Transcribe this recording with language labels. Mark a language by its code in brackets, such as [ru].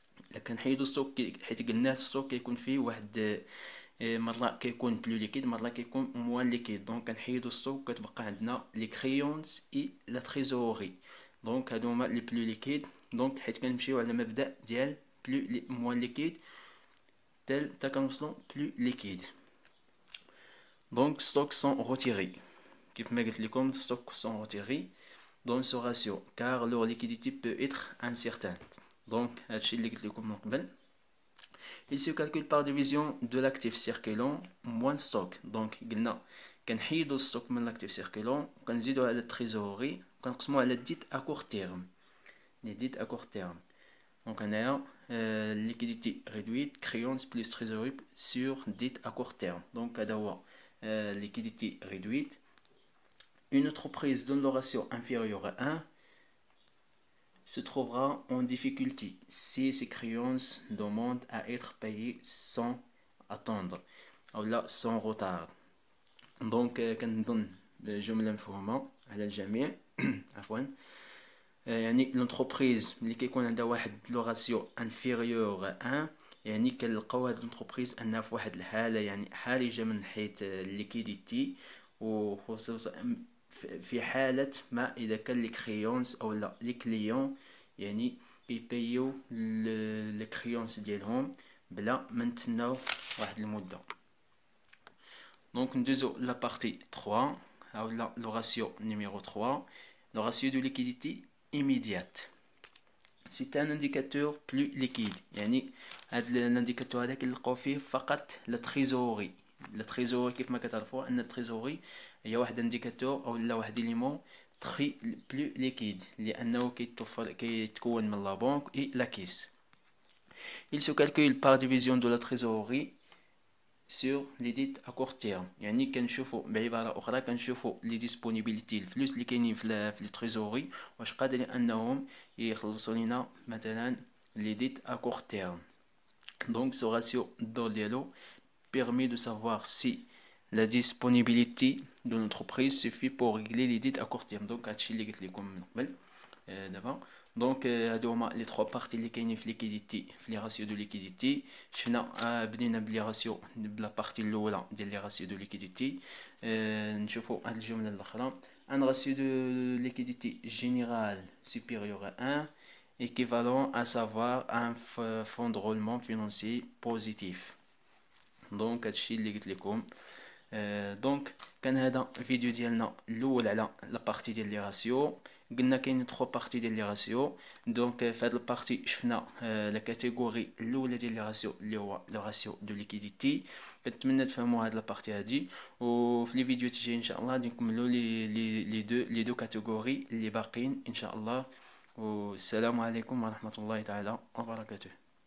[ar] الا كنحيدو ستوك حيت قلنا ستوك كيكون فيه واحد مرة كيكون بلو ليكيد مرة كيكون موان ليكيد. دونك كنحيدو ستوك كتبقى عندنا لي كريونز اي لا تريزوري. دونك هادو هما لي بلو ليكيد. دونك حيت كنمشيو على مبدا ديال بلو موان ليكيد تا كنوصلو بلو ليكيد. [fr] Donc stocks sont retirés. [ar] كيف ما قلت لكم [fr] stocks sont retirés dans ce ratio car leur liquidité peut être incertaine. [ar] Donc هادشي اللي قلت لكم من قبل. [fr] Il se calcule par division de l'actif circulant moins stock. [ar] Donc قلنا كنحيدو stock من l'actif circulant وكنزيدو على التريزوري وكنقسمو على الديت à court terme. [fr] Les dettes à court terme. Donc هنايا liquidité réduite créance plus trésorerie sur dette à court terme. Donc هذا هو liquidité réduite. Une entreprise dont le ratio inférieur à 1 se trouvera en difficulté si ses créances demandent à être payées sans attendre ou là sans retard. [ar] Donc كنظن جملة مفهومة على الجميع. عفوا. يعني لونتربريز ملي كيكون عندها واحد لو راسيو انفيريور 1 يعني كنلقاو هاد لونتربريز انها في واحد الحاله يعني حرجه من حيث الليكيديتي، وخصوصا في حاله ما اذا كان لي كريونس او لا لي كليون يعني كيبيو لي كريونس ديالهم بلا ما نتسناو واحد المده. دونك ندوزو لا بارتي 3 او لا لو راسيو نيميرو 3 لو راسيو دو ليكيديتي immédiate. [fr] C'est un indicateur plus liquide. [ar] يعني هذا الانديكاتور هذا كنلقاو فيه فقط لا تريزوري. لا تريزوري كيف ما كتعرفوا ان التريزوري هي واحد انديكاتور او لا واحد ليمون تري بلو ليكيد لانه كيتكون من لا بنك اي لا كيس. [fr] Il se calcule par division de la trésorerie sur les dettes à court terme. [ar] يعني كنشوفوا بعباره اخرى كنشوفوا لي ديسپونيبيليتي الفلوس اللي كاينين في التريزوري واش قادرين انهم يخلصوا لنا مثلا لي ديت à court terme. [fr] Donc ce ratio d'or dialo permet de savoir si la disponibilité de l'entreprise suffit pour régler les dettes à court terme. [ar] Donc هادشي اللي قلت لكم من قبل دابا. دونك هادو هما لي 3 بارتي اللي كاينين في ليكيديتي في لي راسيو دو ليكيديتي. شفنا بدينا بلي راسيو بلا بارتي الاولى ديال لي راسيو دو ليكيديتي. نشوفوا هاد الجمله الاخرى. ان راسيو دو ليكيديتي جينيرال [fr] supérieur à 1 équivalent à savoir un fonds de roulement financier positif. [ar] دونك هادشي اللي قلت لكم. دونك كان هذا الفيديو ديالنا الاول على لا بارتي ديال لي راسيو. قلنا كاينين 3 بارتي ديال لي راسيو. دونك في هاد البارتي شفنا لا كاتيجوري الاولى ديال لي راسيو اللي هو لو راسيو دو ليكيديتي. كنتمنى تفهموا هاد لا بارتي هادي، وفي لي فيديو تجي ان شاء الله غادي نكملوا لي دو كاتيجوري اللي باقيين ان شاء الله. والسلام عليكم ورحمة الله تعالى وبركاته.